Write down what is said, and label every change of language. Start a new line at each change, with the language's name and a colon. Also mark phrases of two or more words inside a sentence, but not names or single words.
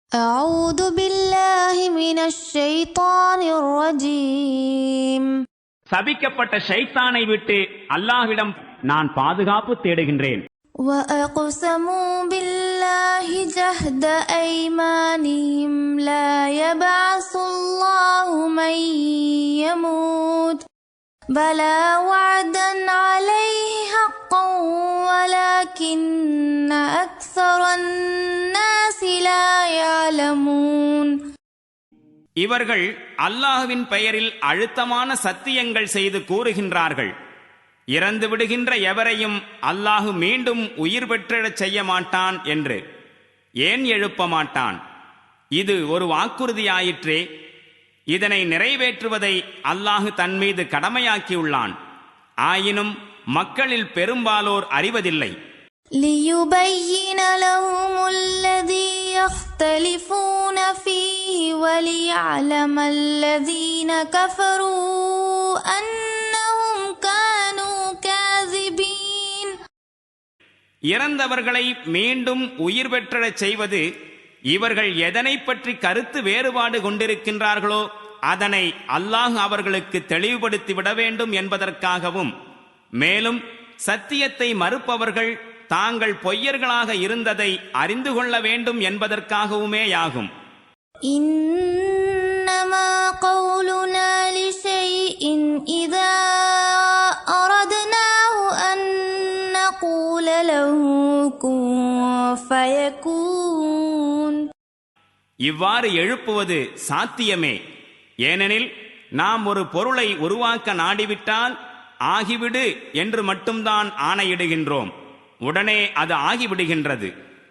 Arabic: أعوذ بالله من الشيطان الرجيم.
Tamil: சபிக்கப்பட்ட ஷைத்தானை விட்டு அல்லாஹ்விடம் நான் பாதுகாப்பு தேடுகின்றேன்.
Arabic: وأقسموا بالله جهد أيمانهم لا يبعث الله من يموت بلى وعدا عليه حقا ولكن أكثر الناس لا يعلمون.
Tamil: இவர்கள் அல்லாஹ்வின் பெயரில் அழுத்தமான சத்தியங்கள் செய்து கூறுகின்றார்கள். இறந்து விடுகின்ற எவரையும் அல்லாஹு மீண்டும் உயிர் பெற்றெழச் செய்ய மாட்டான் என்று. ஏன் எழுப்ப மாட்டான்? இது ஒரு வாக்குறுதியாயிற்றே. இதனை நிறைவேற்றுவதை அல்லாஹு தன் மீது கடமையாக்கியுள்ளான். ஆயினும் மக்களில் பெரும்பாலோர் அறிவதில்லை.
Arabic: ليبين لهم الذي يختلفون فيه وليعلم الذين كفروا أنهم كانوا كاذبين.
Tamil: இறந்தவர்களை மீண்டும் உயிர் பெற்றெழச் செய்வது இவர்கள் எதனை பற்றி கருத்து வேறுபாடு கொண்டிருக்கின்றார்களோ அதனை அல்லாஹ் அவர்களுக்கு தெளிவுபடுத்திவிட வேண்டும் என்பதற்காகவும், மேலும் சத்தியத்தை மறுப்பவர்கள் தாங்கள் பொய்யர்களாக இருந்ததை அறிந்து கொள்ள வேண்டும் என்பதற்காகவுமேயாகும்.
Arabic: إنما قولنا لشيء إذا أردناه أن نقول له كن فيكون.
Tamil: இவ்வாறு எழுப்புவது சாத்தியமே. ஏனெனில் நாம் ஒரு பொருளை உருவாக்க நாடிவிட்டால் ஆகிவிடு என்று மட்டும்தான் ஆணையிடுகின்றோம். உடனே அது ஆகிவிடுகின்றது.